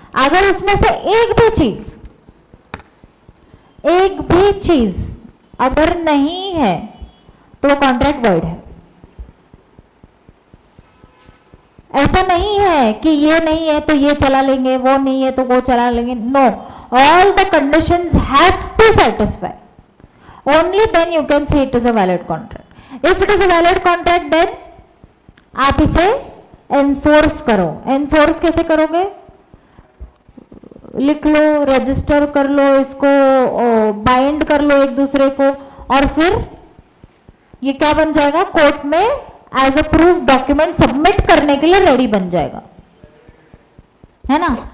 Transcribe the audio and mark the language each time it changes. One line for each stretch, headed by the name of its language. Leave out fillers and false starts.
Hindi: अगर उसमें से एक भी चीज अगर नहीं है तो वो कॉन्ट्रैक्ट वॉइड है. ऐसा नहीं है कि ये नहीं है तो ये चला लेंगे, वो नहीं है तो वो चला लेंगे.
English: No, all the conditions have to satisfy. Only then you can say it is a valid contract. If it is a valid contract, then
Hindi: आप इसे enforce करो. enforce कैसे करोगे? लिख लो, रजिस्टर कर लो, इसको बाइंड कर लो एक दूसरे को, और फिर ये क्या बन जाएगा, कोर्ट में
English: as a proof document
Hindi: submit करने के लिए रेडी बन जाएगा, है ना.